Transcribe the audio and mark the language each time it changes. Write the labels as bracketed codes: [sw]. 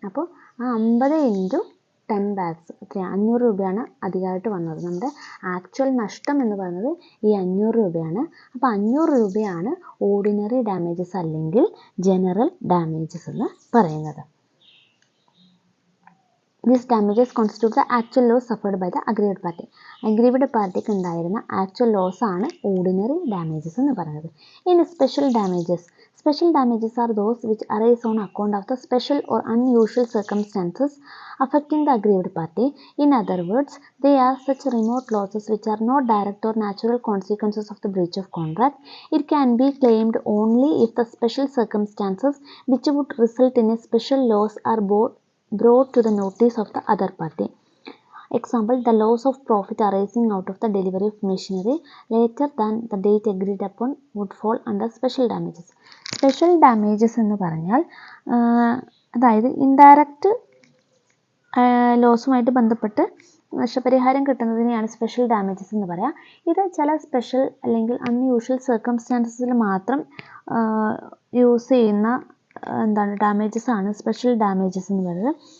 [ml] അപ്പോൾ ആ [en] 50 into 10 bags [ml] 500 രൂപയാണ് അധികമായിട്ട് വന്നത്. നമ്മുടെ ആക്ച്വൽ നഷ്ടം എന്ന് പറയുന്നത് ഈ 500 രൂപയാണ്. അപ്പോൾ 500 രൂപയാണ് ഓർഡിനറി ഡാമേജസ് അല്ലെങ്കിൽ ജനറൽ ഡാമേജസ് എന്ന് പറയുന്നത്. [en] These damages constitute the actual loss suffered by the aggrieved party. [ml] Aggrieved partyക്ക് ഉണ്ടായിരുന്ന ആക്ച്വൽ ലോസ് ആണ് ഓർഡിനറി ഡാമേജസ് എന്ന് പറയുന്നത്. ഇനി special damages. [en] Special damages are those which arise on account of the special or unusual circumstances affecting the aggrieved party. In other words, they are such remote losses which are not direct or natural consequences of the breach of contract. It can be claimed only if the special circumstances which would result in a special loss are brought to the notice of the other party. Example, the loss of profit arising out of the delivery of machinery later than the date agreed upon would fall under special damages. [ml] Special damages എന്ന് പറഞ്ഞാൽ അതായത് indirect ലോസുമായിട്ട് ബന്ധപ്പെട്ട് നഷ്ടപരിഹാരം കിട്ടുന്നതിനെയാണ് special damages എന്ന് പറയാം. ഇത് ചില special അല്ലെങ്കിൽ അൺയൂഷ്വൽ സർക്കംസ്റ്റാൻസസിൽ മാത്രം യൂസ് ചെയ്യുന്ന ഡാമേജസ് ആണ് സ്പെഷ്യൽ ഡാമേജസ് എന്ന് പറയുന്നത്.